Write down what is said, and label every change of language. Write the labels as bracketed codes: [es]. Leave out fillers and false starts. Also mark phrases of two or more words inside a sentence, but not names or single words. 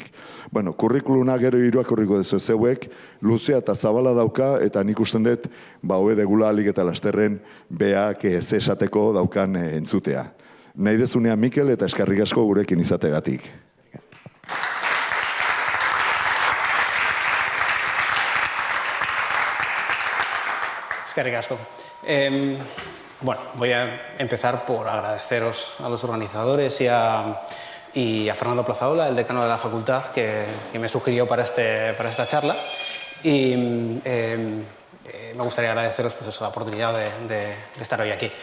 [eu] Kurrikuluna gero irakurriko dezu zeuek, luzea eta zabala dauka, eta nik usten dut, hobe degula alik eta lasterren beak ze esateko daukan entzutea. Nahi dezunean Mikel eta eskerrik asko gurekin izategatik. Eskerrik asko. [es] Bueno, voy a empezar por agradeceros a los organizadores y a Fernando Plazaola, el decano de la facultad, que me sugirió para esta charla. Y me gustaría agradeceros pues eso, la oportunidad de estar hoy aquí.